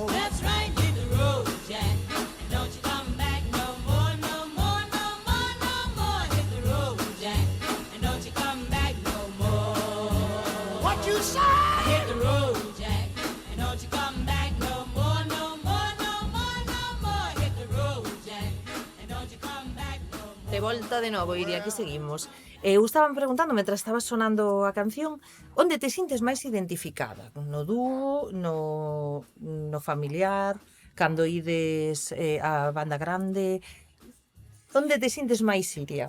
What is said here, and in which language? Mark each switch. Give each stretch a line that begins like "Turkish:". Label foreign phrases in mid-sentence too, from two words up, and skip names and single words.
English: That's right, hit the road, Jack, and don't you come back no more, no more, no more, no more. Hit the road, Jack, and don't you come back no more. What you say? Hit the road, Jack, and don't you come back no more, no more, no more, no more. Hit the road, Jack, and don't you come back no more.
Galician: De volta de novo, Iria, aquí seguimos. Eu estaban preguntando, mentre estaba sonando a canción, onde te sintes máis identificada? No dúo, no familiar, cando ides a banda grande? Onde te sintes máis, Iria?